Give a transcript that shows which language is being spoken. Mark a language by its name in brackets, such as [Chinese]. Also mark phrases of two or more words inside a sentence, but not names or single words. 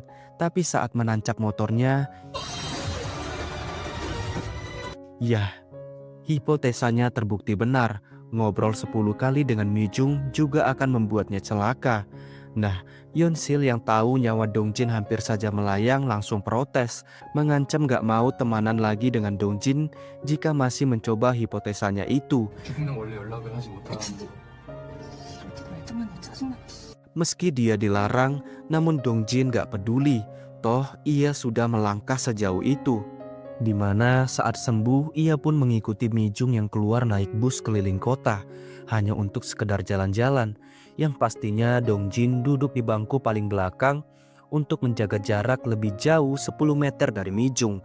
[Indonesian] Tapi saat menancap motornya, yah, hipotesanya terbukti benar. Ngobrol 10 kali dengan Mi Jung juga akan membuatnya celaka. Nah, Yeon Sil yang tahu nyawa Dong Jin hampir saja melayang langsung protes, mengancam gak mau temanan lagi dengan Dong Jin jika masih mencoba hipotesanya itu. [Korean] 죽으면 원래 연락을 하지 못하는데 이렇게 말장난이 짜증나. [Indonesian] Meski dia dilarang, namun Dong Jin gak peduli. Toh ia sudah melangkah sejauh itu. Di mana saat sembuh ia pun mengikuti Mi Jung yang keluar naik bus keliling kota hanya untuk sekedar jalan-jalan, yang pastinya Dong Jin duduk di bangku paling belakang untuk menjaga jarak lebih jauh 10 meter dari Mi Jung.